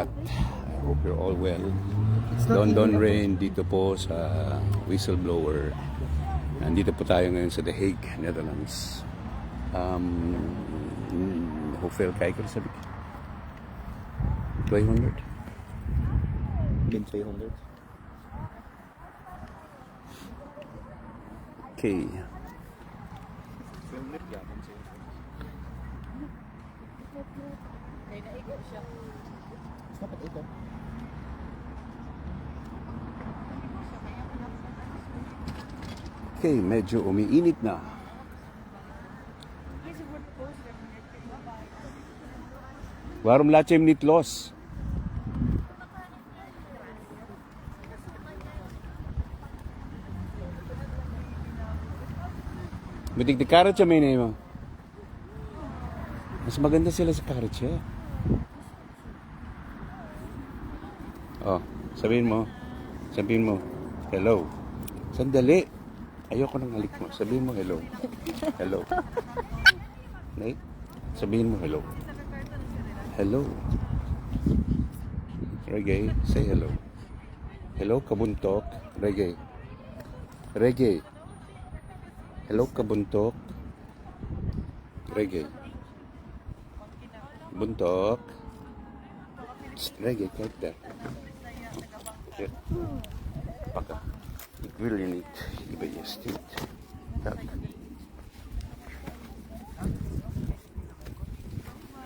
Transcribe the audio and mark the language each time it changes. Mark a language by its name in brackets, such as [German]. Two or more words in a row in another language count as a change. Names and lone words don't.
[English] I hope you're all well. [Filipino] London Rain dito po sa Whistleblower. Nandito po tayo ngayon sa The Hague, Netherlands. [Dutch] Hoeveel kijkers heb ik? 200? [English] Again, 200. Okay. [Indonesian] 200 ya, kan sih. [Filipino] May naigot siya. Dapat ito. Okay, medyo umiinit na. [Dutch] Waarom laat je hem niet los? Moet ik de karretje meenemen? [Filipino] Mas maganda sila sa karretje. Oh, sabihin mo, hello. Sandali. Ayoko nang halik mo. Sabihin mo hello. Hello. Nate, sabihin mo hello. [English] Hello. Reggae, say hello. Hello, kabuntok. Reggae. Reggae. Hello, kabuntok. Reggae. [Dutch] Buntok. Reggae, kijk daar. Hier. Pakken. Ik wil je niet. Je bent je stinkt. Kijk.